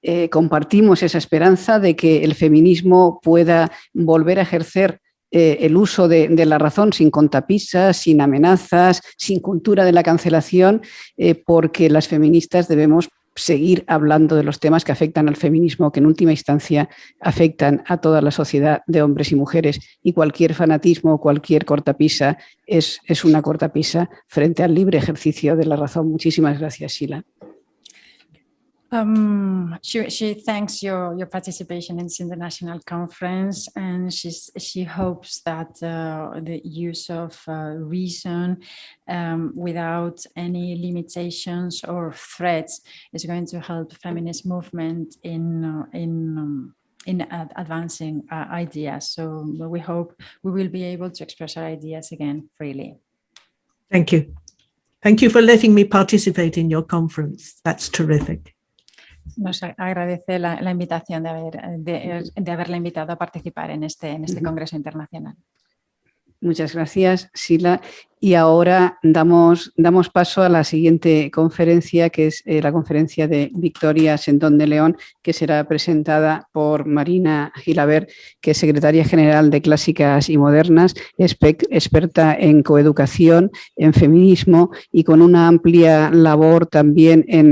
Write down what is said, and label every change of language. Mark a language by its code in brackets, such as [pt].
[es] Compartimos esa esperanza de que el feminismo pueda volver a ejercer el uso de la razón sin contapisas, sin amenazas, sin cultura de la cancelación, porque las feministas debemos seguir hablando de los temas que afectan al feminismo, que en última instancia afectan a toda la sociedad de hombres y mujeres, y cualquier fanatismo, cualquier cortapisa es una cortapisa frente al libre ejercicio de la razón. Muchísimas gracias, Sheila. [en] She thanks your participation in this international conference, and she hopes that the use of reason without any limitations or threats is going to help feminist movement in advancing ideas. So we hope we will be able to express our ideas again freely. Thank you. Thank you for letting me participate in your conference. That's terrific. [es] Nos agradece la invitación de haberla invitado a participar en este Congreso Internacional. Muchas gracias, Sheila. Y ahora damos paso a la siguiente conferencia, que es la conferencia de Victoria Sendón de León, que será presentada por Marina Gilabert, que es secretaria general de Clásicas y Modernas, experta en coeducación, en feminismo y con una amplia labor también